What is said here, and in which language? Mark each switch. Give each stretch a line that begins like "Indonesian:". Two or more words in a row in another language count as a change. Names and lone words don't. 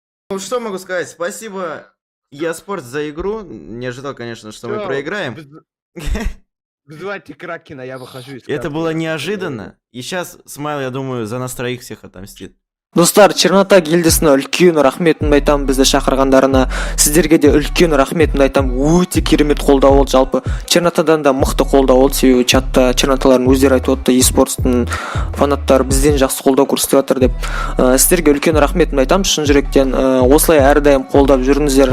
Russian: Что могу сказать? Спасибо, Еспортс, за игру. Не ожидал, конечно, что мы проиграем. Вызывайте Кракена, я выхожу из Это было неожиданно. И сейчас Смайл, я думаю, за нас троих всех отомстит.
Kazakh: Достар, Чернота гильдисіне үлкен рахметімді айтамын, бізді шақырғандарына. Сіздерге де үлкен рахметімді айтамын. Өте керемет қолдау болды жалпы. Чернотадан да мықты қолдау болды. Себебі чатта Черноталардың өздері айтып отты, Еспортстың фанаттары бізден жақсы қолдау көрсетіп жатыр деп. Сіздерге үлкен рахметімді айтамын шын жүректен. Осылай әрдайым қолдап жүріңіздер.